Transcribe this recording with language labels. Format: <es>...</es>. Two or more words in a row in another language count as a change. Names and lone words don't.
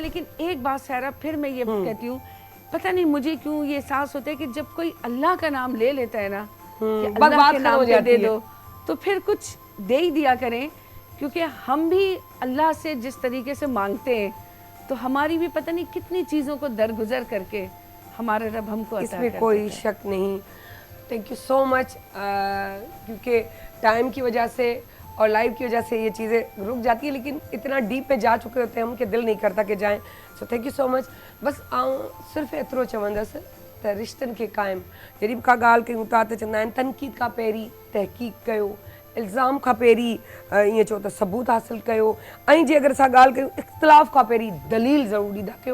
<ur>لیکن ایک بات سیرا پھر میں یہ کہتی ہوں, پتہ نہیں مجھے کیوں یہ احساس ہوتا ہے کہ جب کوئی اللہ کا نام لے لیتا ہے نا کہ اللہ کے نام پہ دے دو تو پھر کچھ دے ہی دیا کریں, کیونکہ ہم بھی اللہ سے جس طریقے سے مانگتے ہیں تو ہماری بھی پتہ نہیں کتنی چیزوں کو درگزر کر کے ہمارا رب ہم کو عطا اس میں کر کوئی دیتا ہے. شک نہیں.</ur> <en>thank you so much. کیونکہ ٹائم کی وجہ سے اور لائیو کی وجہ سے یہ چیزیں رک جاتی ہیں, لیکن اتنا ڈیپ میں جا چکے ہوتے ہیں ہم کہ دل نہیں کرتا کہ جائیں. so thank you so much.</en> <sd>بس صرف ایترو چوندس त रिश्तनि खे क़ाइमु, जॾहिं बि का ॻाल्हि कयूं था त चवंदा आहिनि तनक़ीद खां पहिरीं तहक़ीक़ कयो, इल्ज़ाम खां पहिरीं ईअं चओ त सबूत हासिलु कयो, ऐं जे अगरि असां ॻाल्हि कयूं इख़्तिलाफ़ खां पहिरीं दलील ज़रूरु ॾींदा कयो.</sd>